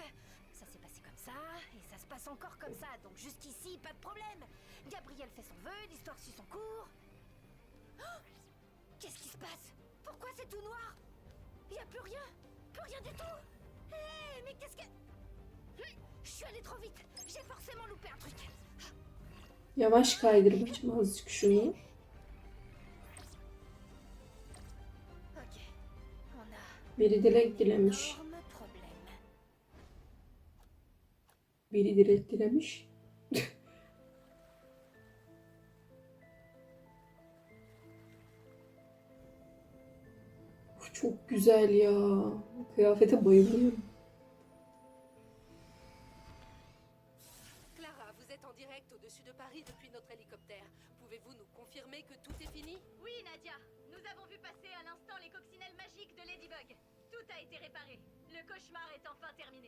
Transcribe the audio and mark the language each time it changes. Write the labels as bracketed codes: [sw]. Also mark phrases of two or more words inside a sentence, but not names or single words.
[fr] Ça s'est passé comme ça, et ça se passe encore comme ça, donc jusqu'ici, pas de problème. Gabriel fait son vœu, l'histoire suit son cours. Oh, qu'est-ce qui se passe? Pourquoi c'est tout noir? Il y a plus rien du tout. Hé, mais qu'est-ce que... Je suis allée trop vite, j'ai forcément loupé un truc. [tr] Yavaş kaydır bacım azıcık şunu. [fr] Ok, on a [tr] Biri dilek dilemiş. [fr] énorme problème. [tr] Biri dilek dilemiş. Çok güzel ya. Kıyafete bayılıyorum. [fr] Clara, vous êtes en direct au-dessus de Paris depuis notre hélicoptère. Pouvez-vous nous confirmer que tout est fini? Oui, Nadia. Nous avons vu passer à l'instant les coccinelles magiques de Ladybug. Tout a été réparé. Le cauchemar est enfin terminé.